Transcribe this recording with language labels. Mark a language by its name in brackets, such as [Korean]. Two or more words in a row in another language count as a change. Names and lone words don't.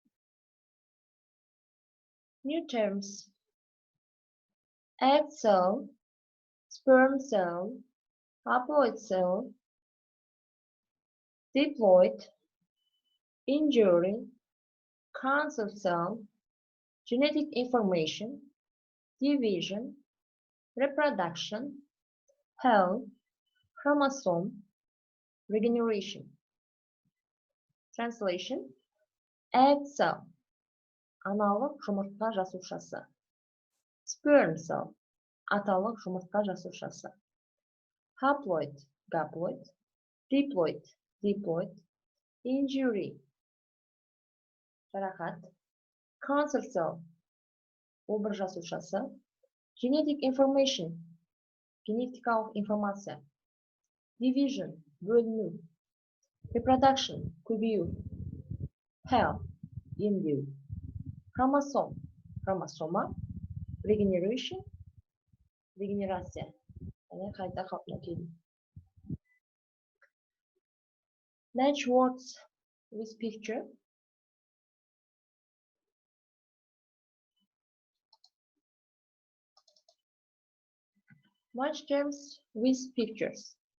[English] New terms: egg cell, sperm cell, haploid cell, diploid, injury, cancer cell, genetic information, division, reproduction, health, chromosome, regeneration. Translation: egg cell, [Kazakh] аналық жұмыртқа жасушасы. [English] Sperm cell, [Kazakh] аталық жұмыртқа жасушасы. [English] Haploid, gaploid, diploid, diploid, injury, жарақат. Cancer cell, [Kazakh] обыр жасушасы. [English] Genetic information, [Kazakh] генетикалық информация. [English] Division, бөліну. Reproduction, көбею. Health, емдеу. Chromosome, хромосома. Regeneration, [Kazakh] регенерация. Яғни қайта қалпына келу. [English] Match words with picture. Match terms with pictures.